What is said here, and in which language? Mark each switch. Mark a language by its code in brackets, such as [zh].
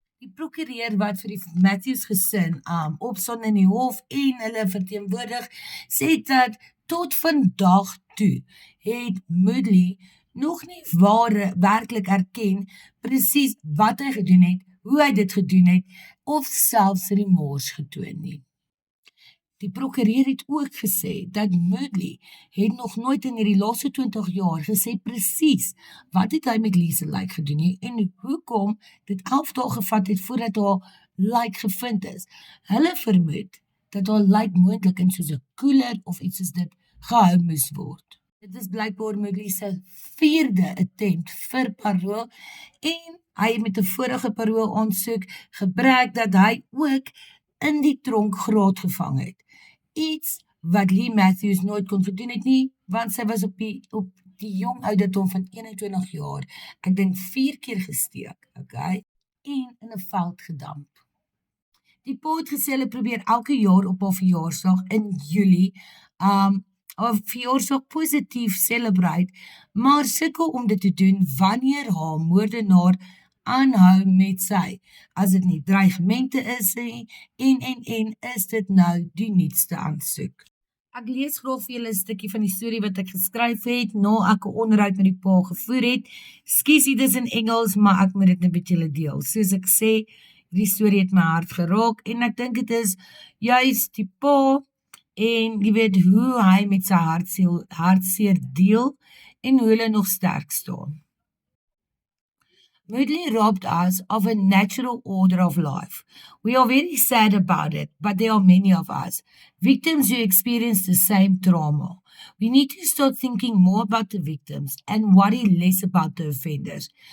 [af] Die prokureur wat vir die Matthews gesin opstaan in die hof en hulle verteenwoordig, sê dat tot vandag toe het Muttley nog nie werklik erken presies wat hy gedoen het, hoe hy dit gedoen het, of selfs remors getoon nie. Die prokureur het ook gesê dat Muttley het nog nooit in hierdie laaste 20 jaar gesê presies wat het hy met Lee se lijk gedoen nie en hoekom dit 11 dae gevat het voordat haar lijk gevind is. Hulle vermoed dat haar lijk moontlik in soos 'n koeler of iets soos dit gehou moes word. Dit is blykbaar Muttley se 4de attempt vir parol en hy het met 'n vorige parol aansoek gebruik dat hy ook in die tronk graad gevang het. Iets wat Lee Matthews nooit kon gedoen het nie, want sy was op die jong ouderdom van 21 jaar, ek dink 4 keer gesteek, okay, en in 'n veld gedamp. Die pa het gesê hulle probeer elke jaar op haar verjaarsdag in Julie, haar verjaarsdag positief celebrate, maar sukkel om dit te doen wanneer haar moordenaar aanhou met sy, as dit nie dreigemente is nie, en is dit nou die nuutste aansoek. Ek lees graag vir julle 'n stukkie van die storie wat ek geskryf het, na ek 'n onderhoud met die pa gevoer het. Skus, dit is in Engels, maar ek moet dit net met julle deel. Soos ek sê, die storie het my hart geraak, en ek dink dit is juist die pa, en jy weet hoe hy met sy hartseer deel, en hoe hulle nog sterk staan. [en] Muttley robbed us of a natural order of life. We are very sad about it, but there are many of us, victims who experience the same trauma. We need to start thinking more about the victims and worry less about the offenders.